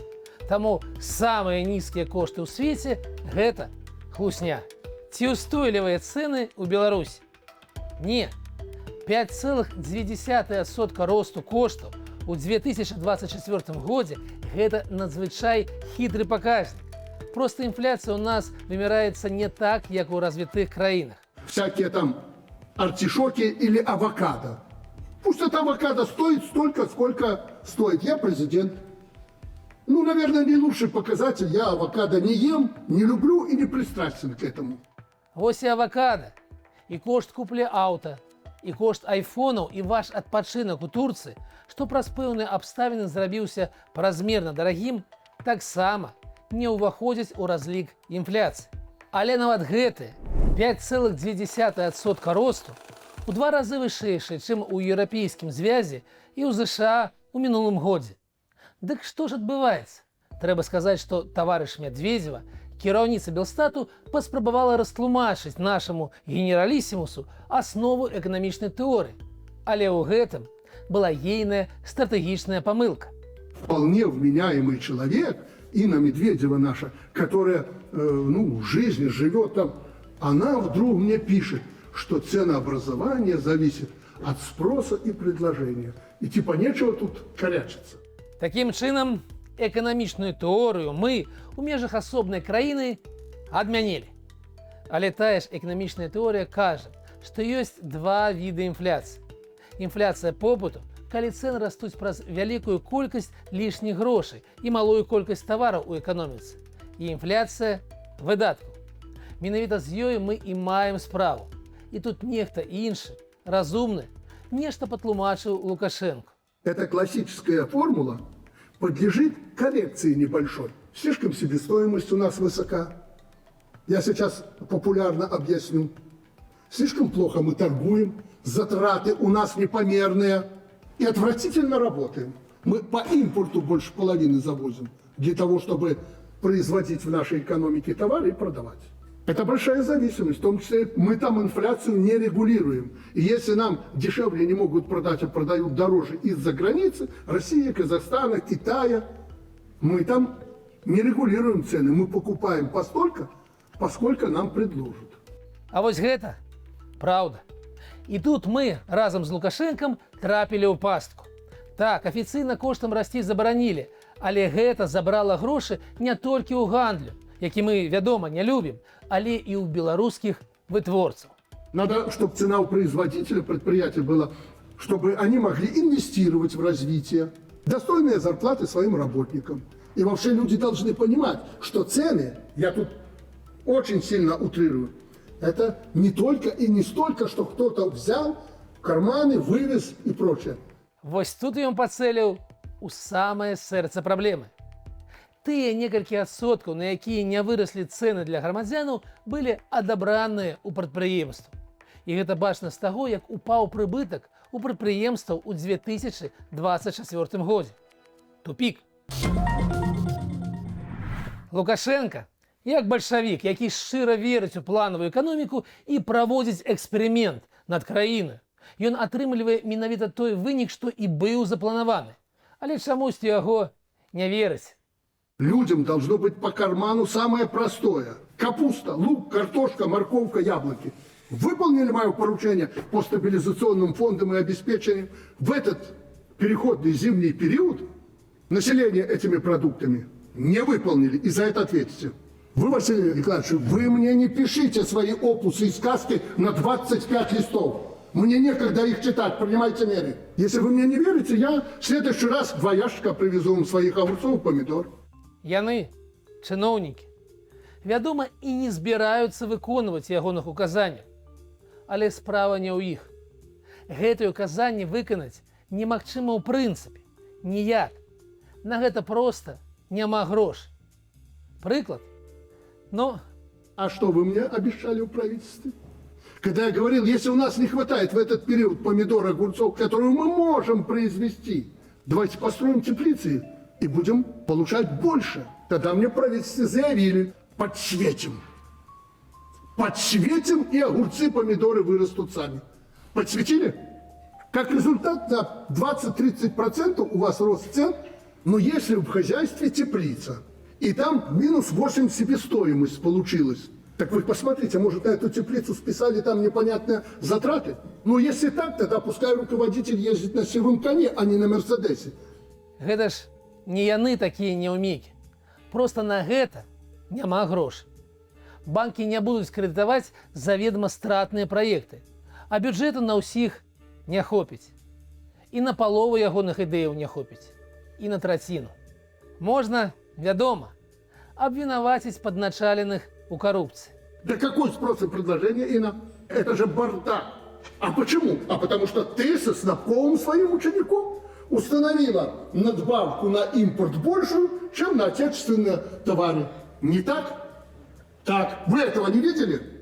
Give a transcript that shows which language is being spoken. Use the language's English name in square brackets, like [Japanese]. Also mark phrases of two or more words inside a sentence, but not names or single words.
[Belarusian] Таму самыя нізкія кошты ў свеце – гэта хлусня. Ці ўстойлівыя цэны ў Беларусі? Не. 5,2% росту коштаў у 2024 годзе – гэта надзвычай хітры паказнік. [Russian] Просто инфляция у нас вымирается не так, как у развитых краинах. Всякие там артишоки или авокадо. Пусть это авокадо стоит столько, сколько стоит. Я президент. Наверное, не лучший показатель. Я авокадо не ем, не люблю и не пристрастен к этому. [Belarusian] Вось и авокадо, и кошт куплі аута, и кошт айфонаў, и ваш адпачынак у Турции, что праз пэўныя абставіны зрабіўся празмерна дарагім, таксама не ўваходзіць у разлік інфляцыі. Але нават гэты 5,2% росту у 2 разы вышэйшы, чым у еўрапейскім звязе і ў ЗША у мінулым годзе. Дык што ж адбываецца? Трэба сказаць, што таварыш Медведзева, кіраўніца Белстату, паспрабавала растлумачыць нашаму генералісімусу аснову эканамічнай тэорыі. Але ў гэтым была ейная стратэгічная памылка. [Russian] Вполне вменяемый человек, Инна Медведева наша, которая в жизни живет там, она вдруг мне пишет, что ценообразование зависит от спроса и предложения. И типа нечего тут корячиться. [Belarusian] Таким чынам, эканамічную тэорыю мы у межах асобнай краіны адмянілі. Але тая ж эканамічная тэорыя кажа, што ёсць два віды інфляцыі. Інфляцыя попыту, калі цэны растуць праз вялікую колькасць лішніх грошай і малую колькасць тавараў у эканоміцы. І інфляцыя выдаткаў. Менавіта з ёй мы і маем справу. І тут нехта іншы, разумны, нешта патлумачыў Лукашенко. [Russian] Эта классическая формула подлежит коррекции небольшой. Слишком себестоимость у нас высока. Я сейчас популярно объясню. Слишком плохо мы торгуем, затраты у нас непомерные. И отвратительно работаем. Мы по импорту больше половины завозим для того, чтобы производить в нашей экономике товары и продавать. Это большая зависимость, в том числе мы там инфляцию не регулируем. И если нам дешевле не могут продать, а продают дороже из-за границы, России, Казахстана, Китая, мы там не регулируем цены, мы покупаем постолько, поскольку нам предложат. [Belarusian] А вось гэта праўда. І тут мы разам з Лукашэнкам трапілі ў пастку. Так, афіцыйна коштам расці забаранілі, але гэта забрала грошы не толькі ў гандлю, які мы, вядома, не любім, але і ў беларускіх вытворцаў. [Russian] Надо, чтобы цена у производителя предприятия была, чтобы они могли инвестировать в развитие, достойные зарплаты своим работникам. И вообще люди должны понимать, что цены, я тут очень сильно утрирую, это не только и не столько, что кто-то взял в карманы, вывез и прочее. [Belarusian] Вось тут ён пацэліў у самае сэрца праблемы. Тыя некалькі адсоткаў, на якія не выраслі цэны для грамадзянаў, былі адабраныя ў прадпрыемстваў. І гэта бачна з таго, як упаў прыбытак у прадпрыемстваў у 2024 годзе. Тупік. Лукашенко, як бальшавік, які шчыра верыць у планавую эканоміку і праводзіць эксперымент над краінай, ён атрымлівае менавіта той вынік, што і быў запланаваны. Але чамусьці яго не верыць. [Russian] Людям должно быть по карману самое простое. Капуста, лук, картошка, морковка, яблоки. Выполнили мое поручение по стабилизационным фондам и обеспечению. В этот переходный зимний период население этими продуктами не выполнили, и за это ответите. Вы, Василий Николаевич, вы мне не пишите свои опусы и сказки на 25 листов. Мне некогда их читать, принимайте меры. Если вы мне не верите, я в следующий раз 2 ящика привезу вам своих огурцов и помидор. [Belarusian] Яны, чыноўнікі, вядома, і не збіраюцца выконваць ягоных указанняў. Але справа не ў іх. Гэтыя указанні выканаць немагчыма ў прынцыпе, ніяк. На гэта проста няма грошай. Прыклад? Ну, [Russian] а что вы мне обещали в правительстве? Когда я говорил, если у нас не хватает в этот период помидор, огурцов, которые мы можем произвести, давайте построим теплицы и будем получать больше. Тогда мне в правительстве заявили, подсветим. Подсветим, и огурцы, помидоры вырастут сами. Подсветили? Как результат, на 20-30% у вас рост цен, но если в хозяйстве теплица, и там минус 8 себестоимость получилась, так вы посмотрите, может, на эту теплицу списали там непонятные затраты? Ну, если так, тогда пускай руководитель ездит на сивом коне, а не на Мерседесе. [Belarusian] гэта ж не яны такія няўмекі. Проста на гэта няма грошай. Банкі не будуць крэдытаваць заведама стратныя праекты, а бюджэту на ўсіх не хопіць. І на палову ягоных ідэяў не хопіць. І на траціну. Можна, вядома, абвінаваціць падначаленых у коррупции. [Russian] Да какой спрос и предложение, Инна? Это же бардак. А почему? А потому что ты со Снопковым своим учеником установила надбавку на импорт большую, чем на отечественные товары. Не так? Так. Вы этого не видели?